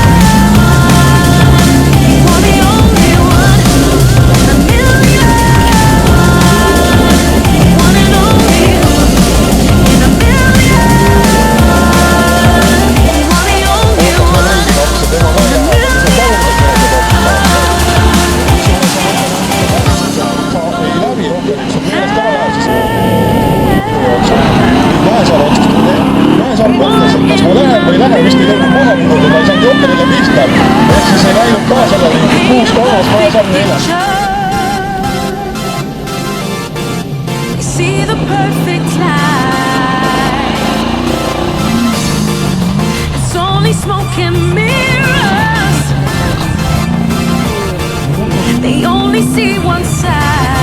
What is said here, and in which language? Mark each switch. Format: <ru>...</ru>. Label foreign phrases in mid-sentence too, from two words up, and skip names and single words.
<en>You're the only one. A million. One and only. In a million. You're the only one. A million.</en> <et>Vahesaar mõtles, et kas ma lähen või ei lähe, vist ei tõmbanud maha minu, ma ei saanud jookerile pihta. Ehk siis ei läinud ka sellele 6-3, Vahesaar 4.</et> <en>See the perfect light. It's only smoke and mirrors. They only see one side.</en>